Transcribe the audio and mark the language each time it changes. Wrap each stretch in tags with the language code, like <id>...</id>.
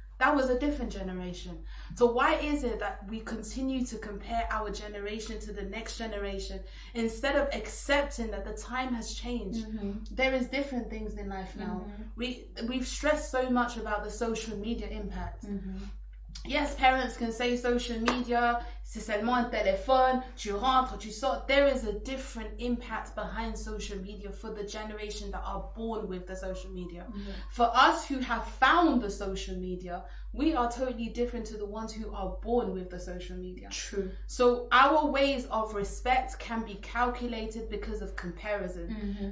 <en>That was a different generation. So why is it that we continue to compare our generation to the next generation instead of accepting that the time has changed? There is different things in life now. We've stressed so much about the social media impact. Yes, parents can say social media,</en> <fr>c'est seulement un téléphone, tu rentres, tu sors.</fr> <en>There is a different impact behind social media for the generation that are born with the social media. For us who have found the social media, we are totally different to the ones who are born with the social media. True. So our ways of respect can be calculated because of comparison.</en>